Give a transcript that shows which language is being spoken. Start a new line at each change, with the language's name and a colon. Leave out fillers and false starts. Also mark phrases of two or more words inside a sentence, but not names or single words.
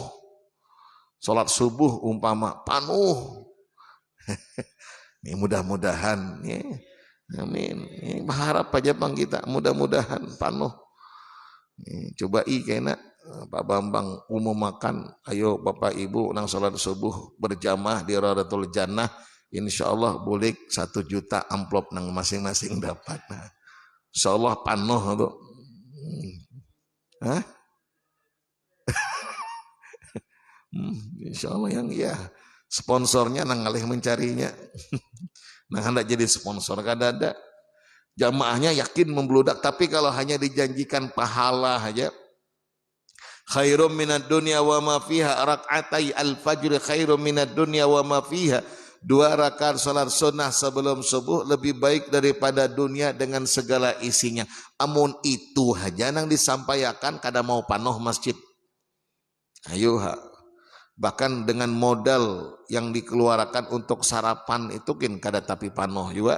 Indonesian: Sholat subuh umpama penuh. Ini mudah-mudahan, ya. Amin. Ini berharap aja bang kita, mudah-mudahan penuh.
Banjar: Coba kena Pak Bambang umum makan, ayo Bapak Ibu nang sholat subuh berjamaah di Raudatul Jannah.
Arabic: إن شاء الله
Banjar: boleh 1 juta amplop nang masing-masing dapat. Nah,
Arabic: إن شاء الله
Banjar: panuh tuh. Hah?
Arabic: إن شاء الله
Banjar: yang iya. Sponsornya nang ngalih mencarinya. Nah hendak jadi sponsor kada ada.
Indonesian: Jamaahnya yakin membludak, tapi kalau hanya dijanjikan pahala aja.
Arabic: خير من الدنيا وما فيها، ركعتا الفجر خير من الدنيا وما فيها.
Indonesian: 2 rakaat salat sunnah sebelum subuh lebih baik daripada dunia dengan segala isinya.
Banjar: Amun itu aja nang disampaikan kada mau panuh masjid. Ayo bahkan dengan modal yang dikeluarkan untuk sarapan itu kan kada tapi panuh juga.